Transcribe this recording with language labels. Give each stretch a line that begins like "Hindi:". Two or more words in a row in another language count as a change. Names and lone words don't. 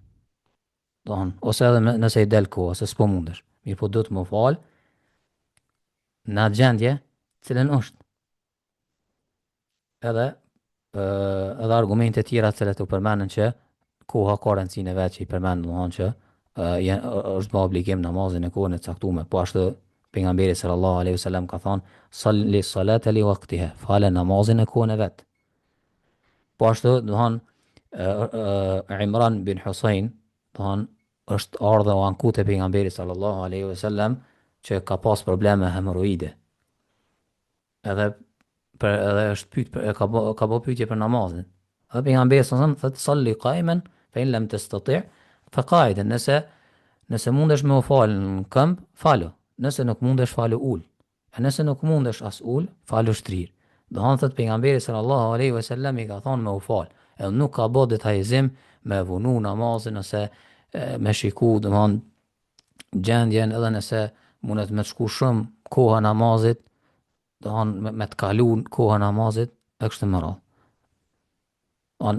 Albanian: Ose edhe nëse i del kohë, ose s'po mundesh, mirë po do të më fal në atë gjendje cilën është. Edhe argumente tjera të cilat u përmendën që koha ka rëndësinë e vet që i përmend, domethënë që është bë obligim namazin në kohën e caktuar. Po ashtu pejgamberi
Arabic: صلى الله عليه وسلم
Albanian: ka thënë
Arabic: صل الصلاة لوقتها,
Albanian: fale namazin në kohën e vet. Po ashtu domethënë Imran bin Husain, domethënë është ardhe o anku te pejgamberi
Arabic: صلى الله عليه وسلم
Albanian: që ka pas probleme hemoroide. Edhe është ka bë pyetje për namazin. Dhe pejgamberi
Arabic: صلى الله عليه وسلم thotë صل قائما فإن لم تستطع فقاعدا,
Albanian: nëse mundesh me u fal në këmbë, falo. Nëse nuk mundesh, falo ul. E nëse nuk mundesh as ul, falo shtrir. Do han thot pejgamberi
Arabic: صلى الله عليه وسلم
Albanian: i ka thonë me u fal. Edhe nuk ka bë detajizim me vunu namazin ose me shiku, do han gjendjen, edhe nëse mundet me të shku shumë koha namazit, do han me të kalu koha namazit e kështu me radhë.